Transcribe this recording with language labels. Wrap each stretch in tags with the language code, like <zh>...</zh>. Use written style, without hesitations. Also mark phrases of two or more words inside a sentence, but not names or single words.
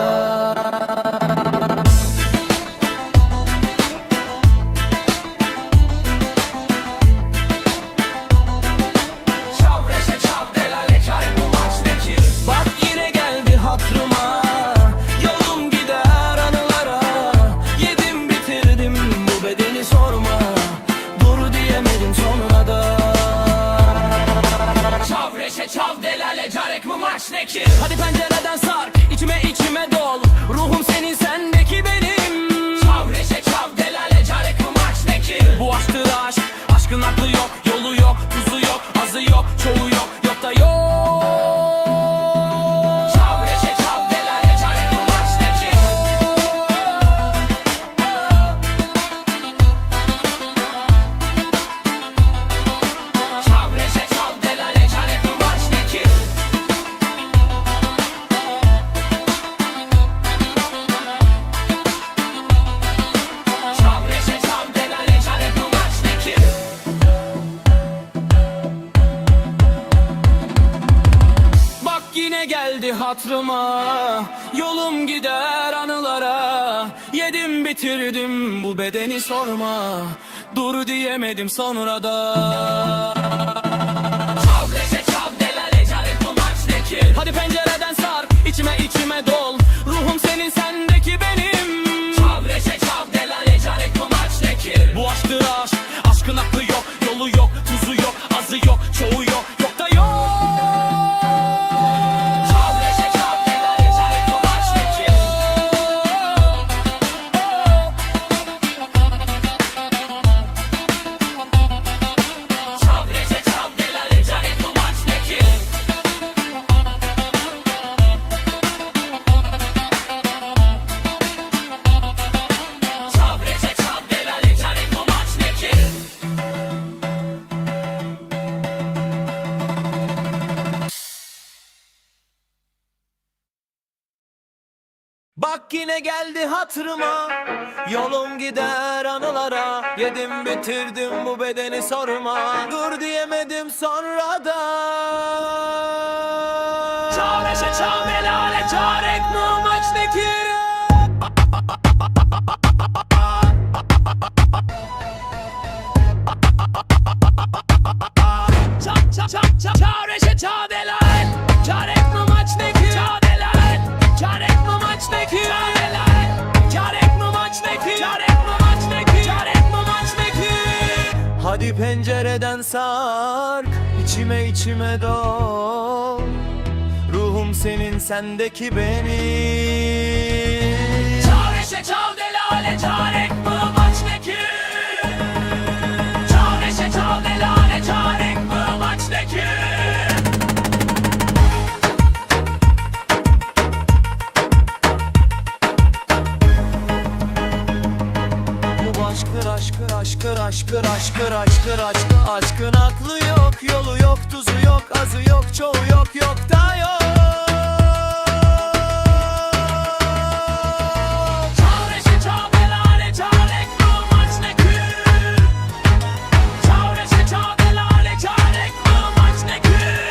<tr>Bak yine geldi hatırıma, yolum gider anılara. Yedim bitirdim bu bedeni sorma, dur diyemedim sonra da.</tr> <ku>Çav reşe çav delale carek</ku> <tr>bu maç ne ki? Hadi pencereden sark, içime dol. Ruhum senin, sendeki benim.</tr> <ku>Çav reşe çav delale carek</ku> <tr>bu maç ne ki? Bu aşktır aşk, aşkın aklı yok, yolu yok, tuzu yok, azı yok, çoğu yok, yok da yok.</tr> <ku>Çav reşe çav delale carek</ku> <tr>bu maç ne ki?</tr> <ku>Çav reşe çav delale carek</ku> <tr>bu maç ne ki?</tr> <ku>Çav reşe çav delale carek</ku> <tr>bu maç ne ki? Bak yine geldi hatırıma, yolum gider anılara. Yedim bitirdim bu bedeni sorma, dur diyemedim sonra da.</tr> <ku>Çav reşe çav delale carek</ku> <tr>bu maç ne ki? Hadi pencereden sark, içime dol. Ruhum senin, sendeki benim.</tr> <ku>Çav reşe çav delale carek</ku> <tr>bu maç ne ki? Bu aşktır aşk, aşkın aklı yok, yolu yok, tuzu yok, azı yok, çoğu yok, yok da yok.</tr> <ku>Çav reşe çav delale carek</ku> <tr>bu maç ne ki?</tr> <ku>Çav reşe çav delale carek</ku> <tr>bu maç ne ki?</tr> <ku>Çav reşe çav delale carek</ku> <tr>bu maç ne ki? Bak yine geldi hatırıma, yolum gider anılara. Yedim bitirdim bu bedeni sorma, dur diyemedim sonra da.</tr> <ku>Çav reşe çav delale carek</ku> <tr>bu maç ne ki?</tr> <ku>Çav reşe çav delale carek</ku> <tr>bu maç ne ki?</tr> <ku>Çav delale carek</ku> <tr>bu maç ne ki?</tr> <ku>Çav delale carek</ku> <tr>bu maç ne ki? Carek bu maç ne ki? Carek bu maç ne ki? Hadi pencereden sark, içime dol. Ruhum senin, sendeki benim.</tr> <ku>Çav reşe çav delale carek</ku> <tr>bu maç ne ki?</tr> <ku>Çav reşe çav delale carek</ku> <tr>bu maç ne ki? Bu aşkın aklı yok, yolu yok, tuzu yok, azı yok, çoğu yok, yok da yok.</tr> <ku>Çav reşe çav delale carek</ku> <tr>bu maç ne ki?</tr> <ku>Çav reşe çav delale carek</ku> <tr>bu maç ne ki?</tr>